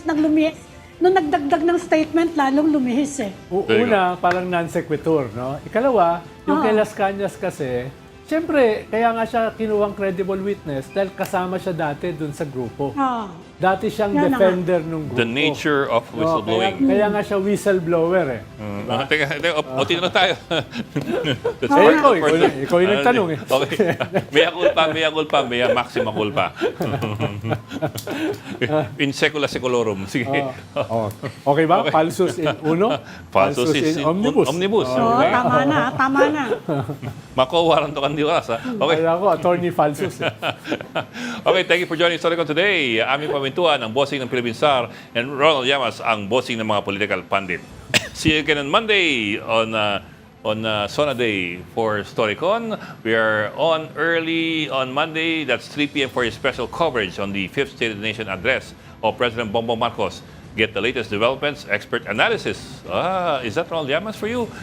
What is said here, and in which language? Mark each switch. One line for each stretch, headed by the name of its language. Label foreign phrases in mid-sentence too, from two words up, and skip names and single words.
Filipino: Nung nagdagdag ng statement, lalong lumihis Una, parang
Latin: non sequitur,
Filipino: no? Ikalawa, yung kay Las Cañas kasi, siyempre, kaya nga siya kinuwang
English: credible witness
Filipino: dahil kasama siya dati dun sa grupo. Dati siyang Yan na nga. defender ng grupo.
English: The nature of whistleblowing.
Filipino: Kaya nga siya whistleblower Teka, uti na tayo. That's ikaw yung nagtanong Okay.
Latin: Mea culpa, mea maxima culpa. In secula seculorum.
Filipino: Sige. Okay ba?
Latin: Falsus in uno? Falsus in omnibus.
Filipino: Oo, tama na. Mako, warang to kandiwas. Okay. Kaya ako, attorney falsus
English: Okay, thank you for joining Storicon today.
Filipino: Aming pamintuan ang bossing ng Philippine Star and Ronald Llamas ang bossing ng mga
English: political pundit. See you again on Monday on Sona Day for Storicon. We are on early on Monday. That's 3 p.m. for a special coverage on the 5th State of the Nation address of President Bongbong Marcos. Get the latest developments, expert analysis. Is that Ronald Llamas for you?